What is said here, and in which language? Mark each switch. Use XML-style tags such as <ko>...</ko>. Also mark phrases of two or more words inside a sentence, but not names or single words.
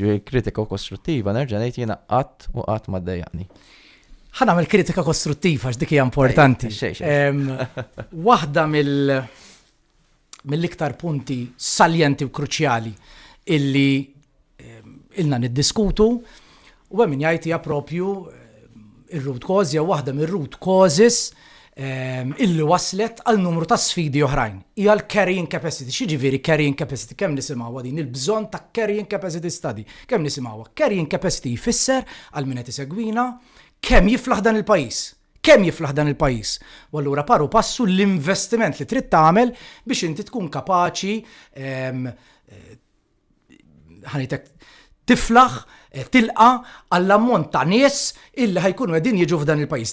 <mt>Ġifieri kritika kostruttiva nerġa' ngħid jiena qatt u qatt ma ddejjaqni. ħanamel kritika kostruttiva x'dik hija importanti. Waħda mill-iktar punti saljenti u kruċjali illi ilna niddiskutu u hemm min jgħid hija propju ir-</mt> <en>root cause</en> <mt>jew waħda mir-</mt> <en>root causes</en> <mt>illi waslet għal numru ta' sfidi oħrajn. Hija l-</mt> <en>carrying capacity.</en> <mt>X'jiġifieri</mt> <en>carrying capacity?</en> <mt>Kemm nisimgħuha din il-bżonn ta'</mt> <en>carrying capacity study.</en> <mt>Kemm nisimgħuha?</mt> <en>Carrying capacity</en> <mt>jfisser għal min qed isegwina kemm jiflaħ dan il-pajjiż. Kemm jiflaħ dan il-pajjiż. U allura</mt> <la>paru passu</la> <mt>l-investiment li trid tagħmel biex inti tkun kapaċi ħanitek tiflaħ tilqa għall-ammont ta' nies illi ħajkunu qegħdin jiġu f'dan il-pajjiż.</mt>